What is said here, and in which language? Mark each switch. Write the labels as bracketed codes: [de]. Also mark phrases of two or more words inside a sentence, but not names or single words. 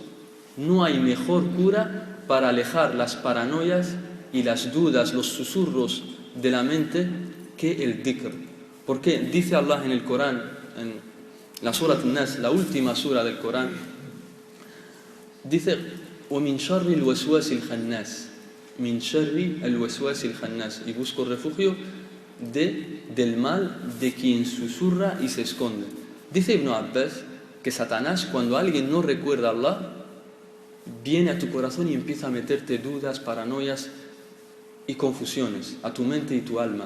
[es] No hay mejor cura para alejar las paranoias y las dudas, los susurros de la mente que el dhikr. Porque dice Allah en el Corán, en la Surat An-Nas, la última sura del Corán, dice [ar] وَمِنْ شَرِّ الْوَسْوَاسِ الْخَنَّاسِ مِنْ شَرِّ الْوَسْوَاسِ الْخَنَّاسِ, [es] y busco refugio del mal de quien susurra y se esconde. Dice Ibn Abbas que Satanás, cuando alguien no recuerda a Allah, viene a tu corazón y empieza a meterte dudas, paranoias y confusiones a tu mente y tu alma.